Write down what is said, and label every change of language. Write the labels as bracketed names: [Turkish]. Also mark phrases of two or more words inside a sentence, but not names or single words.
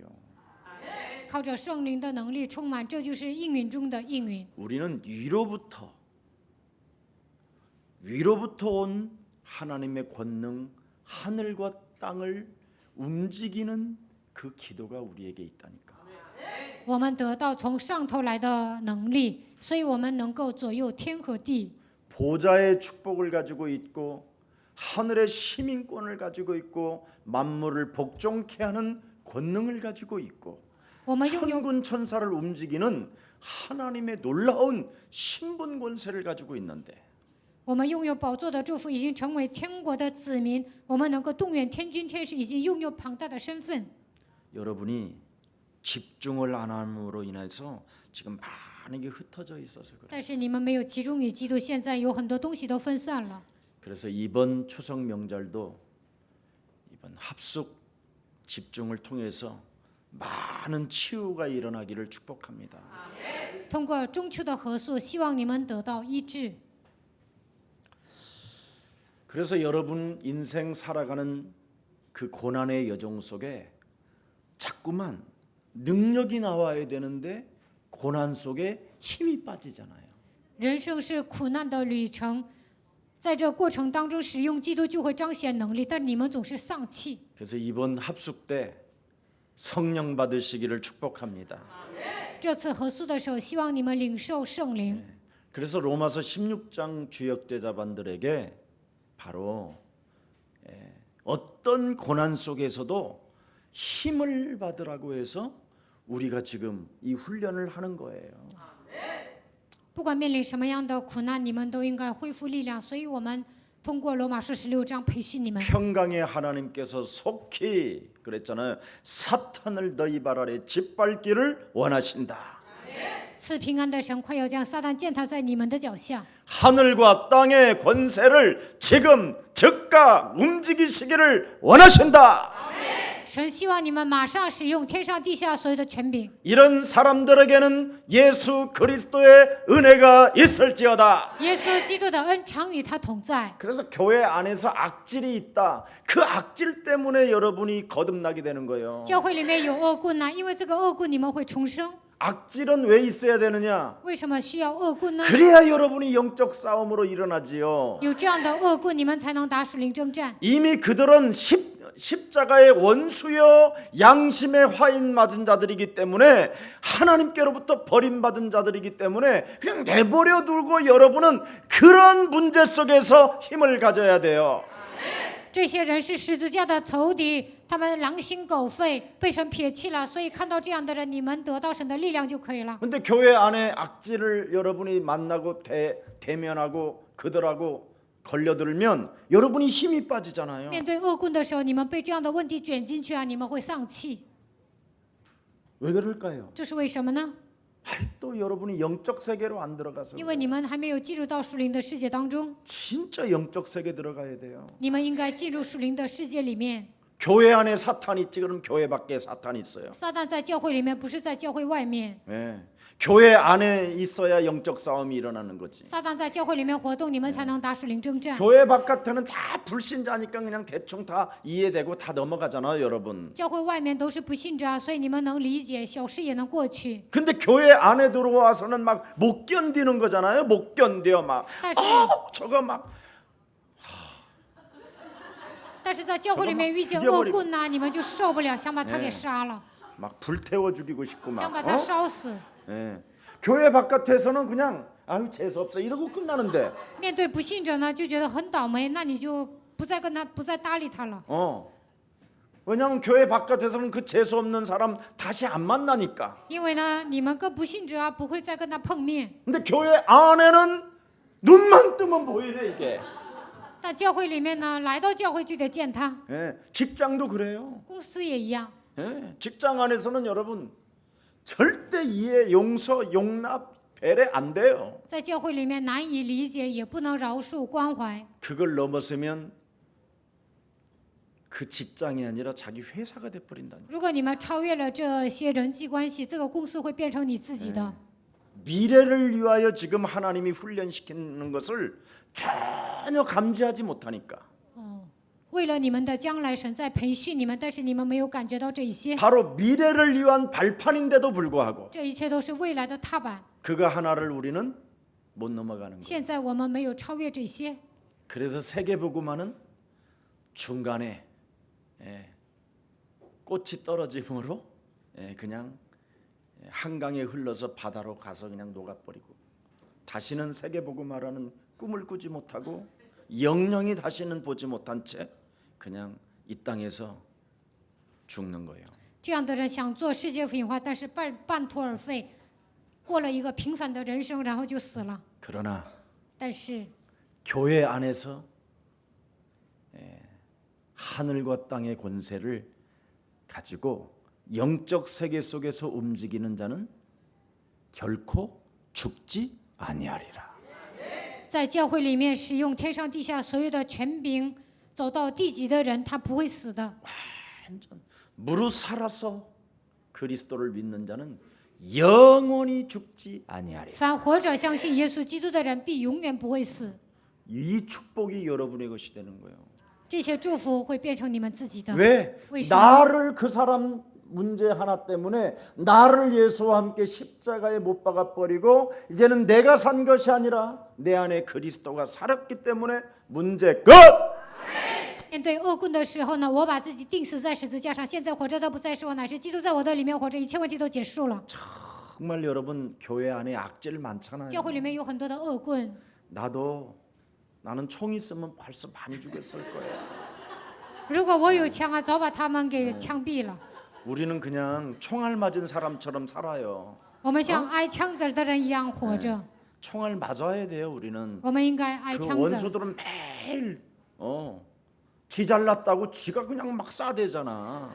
[Chinese] 靠着圣灵的能力充满，这就是应允中的应允。 [Korean] 우리는 위로부터 온 하나님의 권능, 하늘과 땅을 움직이는 그 기도가 우리에게 있다니까. [Chinese] 我们得到从上头来的能力，所以我们能够左右天和地。 [Korean] 보좌의 축복을 가지고 있고 하늘의 시민권을 가지고 있고 만물을 복종케 하는 권능을 가지고 있고 [Chinese] 我们拥有 [Korean] 천군 천사를 움직이는 하나님의 놀라운 신분 권세를 가지고 있는데 [Chinese] 我们拥有宝座的祝福，已经成为天国的子民。我们能够动员天军天使，已经拥有庞大的身份。 [Korean] 여러분이 집중을 안 함으로 인해서 지금 많은 게 흩어져 있어서 그래요. [Chinese] 但是你们没有集中于基督，现在有很多东西都分散了。 [Korean] 그래서 이번 추석 명절도 이번 합숙 집중을 통해서 많은 치유가 일어나기를 축복합니다. [Chinese] 通过中秋的合宿，希望你们得到医治。 [Korean] 그래서 여러분 인생 살아가는 그 고난의 여정 속에 자꾸만 능력이 나와야 되는데 고난 속에 힘이 빠지잖아요. [Chinese] 人生是苦难的旅程，在这过程当中，使用基督就会彰显能力，但你们总是丧气。 [Korean] 그래서 이번 합숙 때 성령 받으시기를 축복합니다. [Chinese] 这次合宿的时候，希望你们领受圣灵。 [Korean] 그래서 로마서 16장 주역 제자반들에게 바로 어떤 고난 속에서도 힘을 받으라고 해서 우리가 지금 이 훈련을 하는 거예요. [Chinese] 不管面临什么样的苦难，你们都应该恢复力量。所以我们通过罗马书16章培训你们。 [Korean] 평강의 하나님께서 속히 그랬잖아요. 사탄을 너희 발 아래 짓밟기를 원하신다. [Chinese] 赐平安的神快要将撒旦践踏在你们的脚下。 [Korean] 하늘과 땅의 권세를 지금 즉각 움직이시기를 원하신다. [Chinese] 神希望你们马上使用天上地下所有的权柄。 [Korean] 이런 사람들에게는 예수 그리스도의 은혜가 있을지어다. [Chinese] 耶稣基督的恩常与他同在。 [Korean] 그래서 교회 안에서 악질이 있다. 그 악질 때문에 여러분이 거듭나게 되는 거예요. [Chinese] 教会里面有恶棍呢，因为这个恶棍你们会重生。 [Korean] 악질은 왜 있어야 되느냐? [Chinese] 为什么需要恶棍呢？ [Korean] 그래야 여러분이 영적 싸움으로 일어나지요. [Chinese] 有这样的恶棍，你们才能打属灵征战。 [Korean] 이미 그들은 십자가의 원수여 양심의 화인 맞은 자들이기 때문에 하나님께로부터 버림받은 자들이기 때문에 그냥 내버려 두고 여러분은 그런 문제 속에서 힘을 가져야 돼요. [Chinese] 这些人是十字架的仇敌，他们狼心狗肺，被神撇弃了。所以看到这样的人，你们得到神的力量就可以了。 [Korean] 근데 교회 안에 악질을 여러분이 만나고 대면하고 그들하고 걸려들면 여러분이 힘이 빠지잖아요. [Chinese] 面对恶棍的时候，你们被这样的问题卷进去啊，你们会丧气。 [Korean] 왜 그럴까요? [Chinese] 这是为什么呢？ [Korean] 또 여러분이 영적 세계로 안 들어가서 [Chinese] 因为你们还没有进入到属灵的世界当中， [Korean] 진짜 영적 세계 들어가야 돼요. [Chinese] 你们应该进入属灵的世界里面。 [Korean] 교회 안에 사탄이 있지 그럼 교회 밖에 사탄이 있어요. [Chinese] 撒旦在教会里面，不是在教会外面。 [Korean] 예. 교회 안에 있어야 영적 싸움이 일어나는 거지. [Chinese] 撒旦在教会里面活动，你们才能打属灵征战。 [Korean] 교회 바깥에는 다 불신자니까 그냥 대충 다 이해되고 다 넘어가잖아요, 여러분. [Chinese] 教会外面都是不信者啊，所以你们能理解，小事也能过去。 [Korean] 근데 교회 안에 들어와서는 막 못 견디는 거잖아요. 못 견뎌 막. [Chinese] 但是 [Korean] 저거 막 [Chinese] 但是在教会里面遇见恶棍呐、你们就受不了，想把他给杀了， [Korean] 막 불태워 죽이고 싶고 [Chinese] 想 [Korean] 막. [Chinese] 把他烧死。 [Korean] 예. 교회 바깥에서는 그냥 아유 재수 없어 이러고 끝나는데. [Chinese] 面对不信者呢，就觉得很倒霉，那你就不再搭理他了。 [Korean] 왜냐하면 교회 바깥에서는 그 재수 없는 사람 다시 안 만나니까. [Chinese] 因为呢，你们跟不信者啊不会再跟他碰面， [Korean] 근데 교회 안에는 눈만 뜨면 보이네 이게. [Chinese] 但教会里面呢，来到教会就得见他。 [Korean] 예. 직장도 그래요. [Chinese] 公司也一样， [Korean] 예. 직장 안에서는 여러분 절대 이해, 용서, 용납, 배려 안 돼요. [Chinese] 在教会里面难以理解，也不能饶恕关怀。 [Korean] 그걸 넘어서면 그 직장이 아니라 자기 회사가 돼 버린다니. [Chinese] 如果你们超越了这些人际关系，这个公司会变成你自己的。 [Korean] 미래를 위하여 지금 하나님이 훈련시키는 것을 전혀 감지하지 못하니까. [Chinese] 为了你们的将来，神在培训你们，但是你们没有感觉到这一些， [Korean] 바로 미래를 위한 발판인데도 불구하고 [Chinese] 这一切都是未来的踏板。 [Korean] 그거 하나를 우리는 못 넘어가는 거예요. [Chinese] 现在我们没有超越这些， [Korean] 그래서 세계보고만은 중간에 꽃이 떨어짐으로 그냥 한강에 흘러서 바다로 가서 그냥 녹아버리고 다시는 세계보고마라는 꿈을 꾸지 못하고 영영이 다시는 보지 못한 채 그냥 이 땅에서 죽는 거예요. [Chinese] 这样的人想做世界福音化，但是半途而废，过了一个平凡的人生，然后就死了。 [Korean] 그러나 [Chinese] 但是 [Korean] 교회 안에서 하늘과 땅의 권세를 가지고 영적 세계 속에서 움직이는 자는 결코 죽지 아니하리라. [Chinese] 在教会里面使用天上地下所有的权柄，走到地极的人，他不会死的。 [Korean] 완전 무릇 살아서 그리스도를 믿는 자는 영원히 죽지 아니하리라. [Chinese] 凡活着相信耶稣基督的人，必永远不会死。 [Korean] 이 축복이 여러분의 것이 되는 거예요. [Chinese] 这些祝福会变成你们自己的。 [Korean] 왜? [Chinese] 为什么？ [Korean] 나를 그 사람 문제 하나 때문에 나를 예수와 함께 십자가에 못 박아 버리고 이제는 내가 산 것이 아니라 내 안에 그리스도가 살았기 때문에 문제 끝. [Chinese] 面对恶棍的时候呢，我把自己钉死在十字架上，现在活着的不再是我，乃是基督在我的里面活着，一切问题都结束了。 [Korean] 정말 여러분 교회 안에 악질 많잖아요. [Chinese] 教会里面有很多的恶棍， [Korean] 나는 총 있으면 벌써 많이 죽였을 거예요. [Chinese] 如果我有枪啊，早把他们给枪毙了。 [Korean] 우리는 그냥 총알 맞은 사람처럼 살아요. [Chinese] 我们像挨枪子儿的人一样活着， [Korean] 총알 맞아야 돼요. 우리는 [Chinese] 我们应该挨 [Korean] 그 [Chinese] 枪子儿。 [Korean] 원수들은 매일 지 잘났다고 지가 그냥 막 싸대잖아.